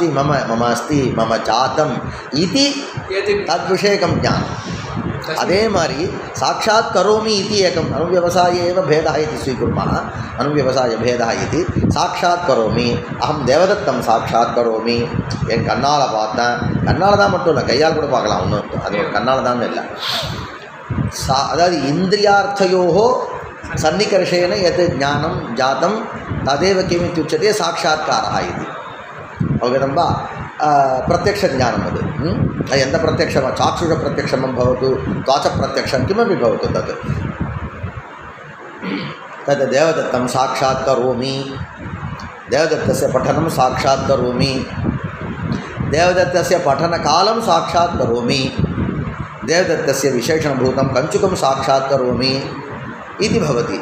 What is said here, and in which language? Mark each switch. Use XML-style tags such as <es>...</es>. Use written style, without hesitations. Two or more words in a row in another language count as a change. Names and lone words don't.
<sa>मम जातम् इति तद्विषयकं ज्ञानम्. अदे मारी साक्षात् करोमि इति एकम् अनुव्यवसाये एव भेदः इति स्वीकुर्मः. अनुव्यवसाय भेदः इति साक्षात् करोमि, अहं देवदत्तं साक्षात् करोमि.</sa> <ta>என் கண்ணால் பார்த்தேன், கண்ணால் தான் மட்டும் இல்லை, கையால் கூட பார்க்கலாம். ஒன்றும் அது ஒரு கண்ணால் தான் இல்லை. அதாவது</ta> <sa>இந்திரியார்த்தயோः सन्निकर्षेण यत् ज्ञानं जातं तदेव किमित्युच्यते साक्षात्कारः इति. अवगतं वा? प्रत्यक्षज्ञानम् अद् एन्त प्रत्यक्षं चाक्षुषप्रत्यक्षं भवतु, त्वाचप्रत्यक्षं किमपि भवतु, तद् देवदत्तं साक्षात् करोमि, देवदत्तस्य पठनं साक्षात् करोमि, देवदत्तस्य पठनकालं साक्षात् करोमि, देवदत्तस्य विशेषणभूतं कञ्चुकं साक्षात् करोमि इति भवति.</sa>